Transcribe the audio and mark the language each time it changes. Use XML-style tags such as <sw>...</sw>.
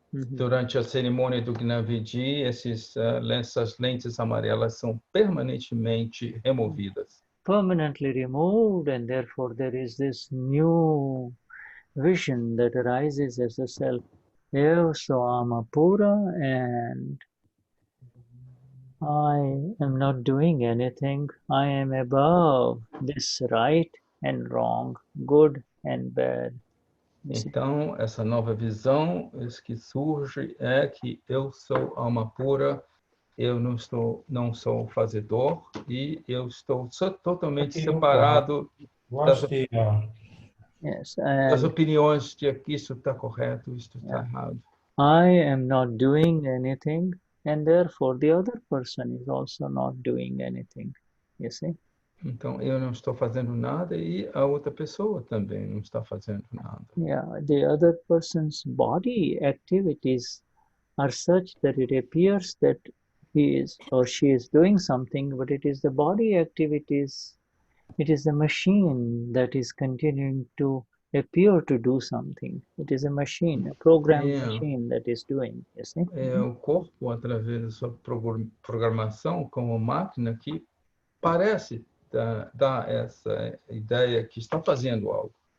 <pt>Durante a cerimônia do Gnani, essas lentes amarelas são permanentemente removidas.</pt> <en>Permanently removed, and therefore there is this new vision that arises as a self.</en> <pt>Eu sou alma pura,</pt> <en>and I am not doing anything. I am above this right and wrong, good and bad.</en> <pt>Então, essa nova visão que surge é que eu sou alma pura, eu não sou fazedor e eu estou totalmente separado das opiniões de que isso está correto, isso está errado.</pt> <en>I am not doing anything, and therefore the other person is also not doing anything. You see?</en> <pt>Então, eu não estou fazendo nada e a outra pessoa também não está fazendo nada.</pt> <en>The other person's body activities are such that it appears that he is or she is doing something, but it is the body activities, it is the machine that is continuing to appear to do something. It is a machine, a programmed machine that is doing, you see?</en> <pt>É o corpo, através da sua programação como máquina, que parece dá essa ideia que está fazendo algo.</pt>